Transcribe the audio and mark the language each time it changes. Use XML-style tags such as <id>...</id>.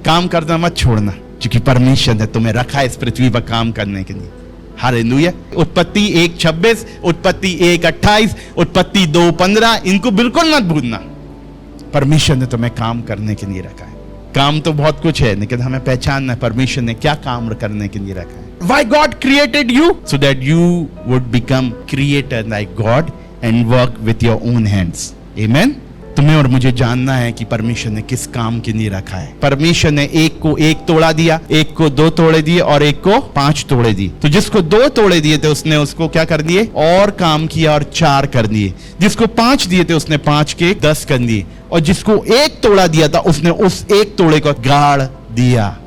<hi>काम करना मत छोड़ना, क्योंकि परमेश्वर ने तुम्हें रखा है इस पृथ्वी पर काम करने के लिए। हालेलुया। उत्पत्ति 1:26, उत्पत्ति 1:28, उत्पत्ति 2:15, इनको बिल्कुल मत भूलना। परमेश्वर ने तुम्हें काम करने के लिए रखा है। काम तो बहुत कुछ है, लेकिन हमें पहचानना है परमेश्वर ने क्या काम करने के लिए रखा है।</hi> <en>Why God created you? So that you would become creator like God and work with your own hands. Amen?</en> <hi>तुम्हें और मुझे जानना है कि परमेश्वर ने किस काम के लिए रखा है। परमेश्वर ने एक को 1 तोड़ा दिया, एक को 2 तोड़े दिए और एक को 5 तोड़े दिए। तो जिसको 2 तोड़े दिए थे उसने उसको क्या कर दिए? और काम किया और 4 कर दिए। जिसको 5 दिए थे उसने 5 के 10 कर दिए, और जिसको 1 तोड़ा दिया था उसने उस 1 तोड़े को गाड़ दिया।</hi>